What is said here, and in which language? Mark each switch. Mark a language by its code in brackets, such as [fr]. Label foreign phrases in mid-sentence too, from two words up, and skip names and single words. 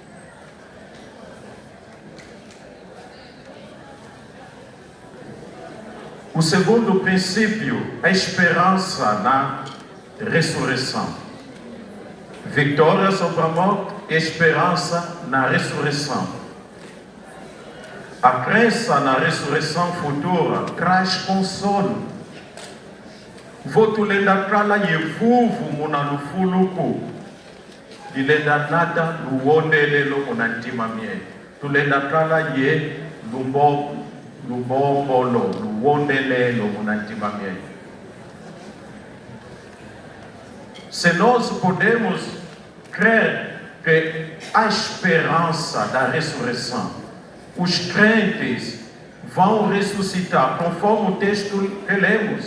[pt] O segundo princípio é a esperança na ressurreição. Vitória sobre a morte e esperança na ressurreição. A crença na ressurreição futura traz consolo. [kg] Voto lenda kala yevuvu muna lufuluku. Dilenda nada luonele lo munantima mie. Tulenda kala ye lubombolo luonele lo munantima mie. [pt] Se nós podemos crer que a esperança da ressurreição, os crentes vão ressuscitar, conforme o texto que lemos.